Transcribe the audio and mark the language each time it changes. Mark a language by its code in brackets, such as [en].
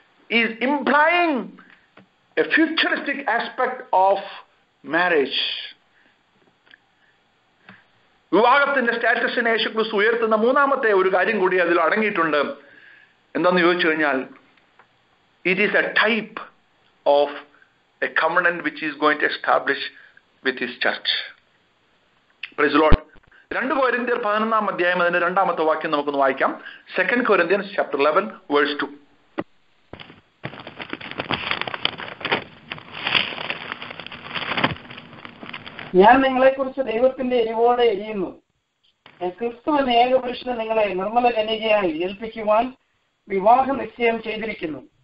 [en] Is implying a futuristic aspect of marriage. [ml] വിവാഹത്തിന്റെ സ്റ്റാറ്റസിനെ യേശു ക്രിസ്തു ഉയർത്തുന്ന മൂന്നാമത്തെ ഒരു കാര്യം കൂടി അതിൽ അടങ്ങിയിട്ടുണ്ട്. എന്താണെന്ന് ചോദിച്ചു കഴിഞ്ഞാൽ, [en] it is a type of a covenant which he is going to establish with his church. Praise the Lord. [ml] 2 കൊരിന്ത്യർ 11-ാം അധ്യായം അതിന്റെ 2-ാമത്തെ വാക്യം നമുക്കൊന്ന് വായിക്കാം. [en] 2 Corinthians chapter 11 verse 2. [ml] ഞാൻ നിങ്ങളെക്കുറിച്ച് ദൈവത്തിന്റെ എരിവോടെ എരിയുന്നു. ക്രിസ്തു എന്ന ഏകപുരുഷന് നിങ്ങളെ നിർമ്മല കന്യകയായി ഏൽപ്പിക്കുവാൻ വിവാഹ നിശ്ചയം ചെയ്തിരിക്കുന്നു.